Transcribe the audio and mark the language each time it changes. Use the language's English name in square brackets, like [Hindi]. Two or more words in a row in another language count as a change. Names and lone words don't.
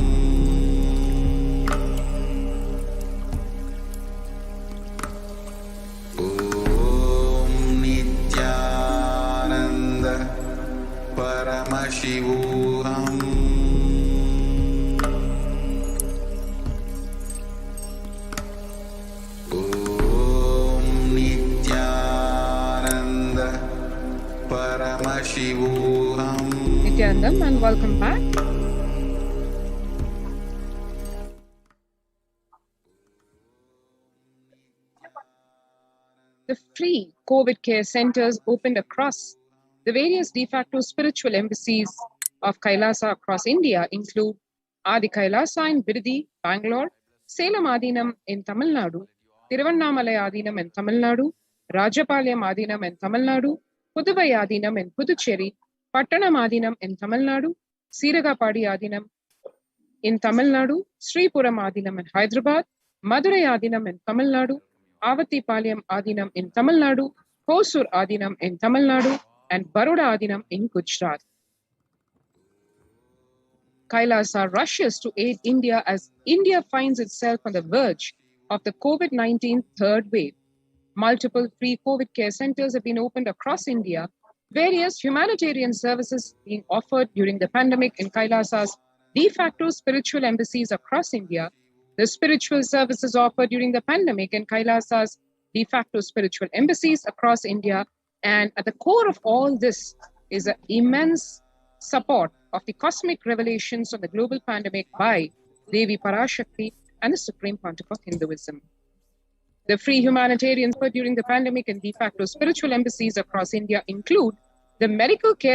[Sanskrit] Om Nithyananda Paramashivoham. Om Nithyananda Paramashivoham. Nityanandam, [English] and welcome back. The free COVID care centers opened across the various de facto spiritual embassies of Kailasa across India include Adi Kailasa in Birdi, Bangalore, Salem Adinam in Tamil Nadu, Tiruvannamalai Adinam in Tamil Nadu, Rajapalayam Adinam in Tamil Nadu, Puduvai Adinam in Puducherry, Pattanam Adinam in Tamil Nadu, Siragapadi Adinam in Tamil Nadu, Sripuram Adinam in Hyderabad, Madurai Adinam in Tamil Nadu, Avatipalayam Adinam in Tamil Nadu, Hosur Adinam in Tamil Nadu, and Baroda Adinam in Gujarat. Kailasa rushes to aid India as India finds itself on the verge of the COVID-19 third wave. Multiple free COVID care centers have been opened across India, various humanitarian services being offered during the pandemic in Kailasa's de facto spiritual embassies across India, the spiritual services offered during the pandemic in Kailasa's de facto spiritual embassies across India, and at the core of all this is an immense support of the cosmic revelations on the global pandemic by Devi Parashakti and the Supreme Pontiff of Hinduism. The free humanitarian support during the pandemic and de facto spiritual embassies across India include the medical care